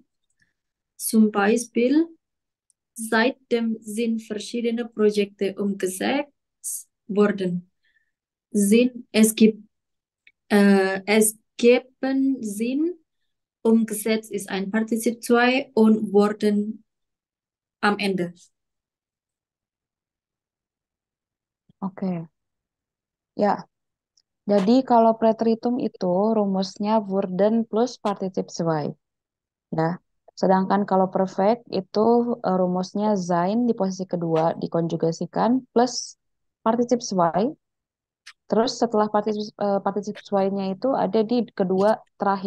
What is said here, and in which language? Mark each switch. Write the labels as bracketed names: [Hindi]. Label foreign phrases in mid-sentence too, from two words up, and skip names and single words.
[German] Zum Beispiel, seitdem sind verschiedene Projekte umgesetzt worden. Es geben Sinn, umgesetzt ist ein Partizip 2 und worden am Ende. [Indonesian] Oke. Ya, jadi kalau preteritum itu rumusnya Woorden plus [German] Partizip zwei. [Indonesian] Ya. Sedangkan kalau perfect itu rumusnya sein di posisi kedua dikonjugasikan plus [German] Partizip zwei [Indonesian] Terus setelah [German] particip zwei- [Indonesian] nya itu ada di kedua terakhir.